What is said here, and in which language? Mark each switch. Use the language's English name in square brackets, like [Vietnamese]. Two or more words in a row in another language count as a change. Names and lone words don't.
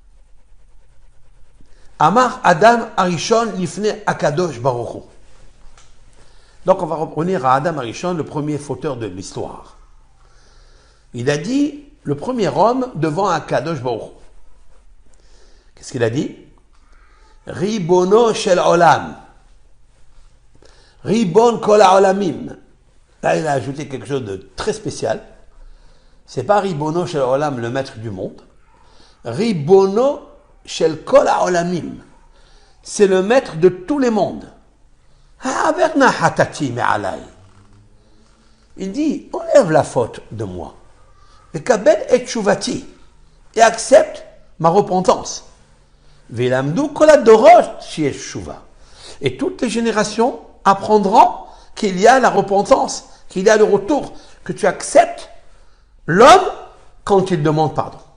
[Hebrew] אמר אדם הראשון לפני הקדוש ברוך הוא. [French] Donc on va revenir à Adam Arishon, le premier fauteur de l'histoire. Il a dit, le premier homme devant Akadosh Baruch Hu. Qu'est-ce qu'il a dit? [Hebrew] רבונו של עולם. רבון כל העולמים. [French] Là, il a ajouté quelque chose de très spécial. C'est pas [Hebrew] רבונו של עולם, [French] le maître du monde. [Hebrew] רבונו של כל העולמים. [French] C'est le maître de tous les mondes. Il dit, enlève la faute de moi. Et accepte ma repentance. Et toutes les générations apprendront qu'il y a la repentance, qu'il y a le retour, que tu acceptes l'homme quand il demande pardon.